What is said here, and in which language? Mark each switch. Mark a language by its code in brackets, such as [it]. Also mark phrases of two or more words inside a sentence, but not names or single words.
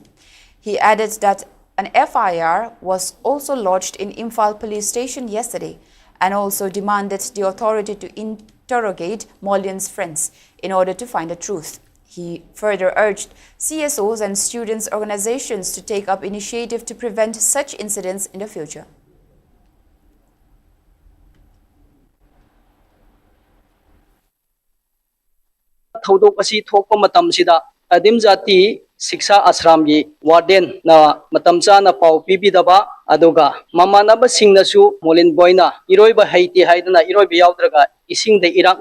[en] He added that an FIR was also lodged in Imphal police station yesterday and also demanded the authority to interrogate Molian's friends in order to find the truth. He further urged CSOs and students' organizations to take up initiative to prevent such incidents in the future. [mni] Thodok asi thokpa matam sida Adim Jati Shiksha Ashram gi warden na matam chana pau pibidaba aduga mamanaba singnasu Molin boyna iroiba haiti haidana iroiba yaudраga ising de irak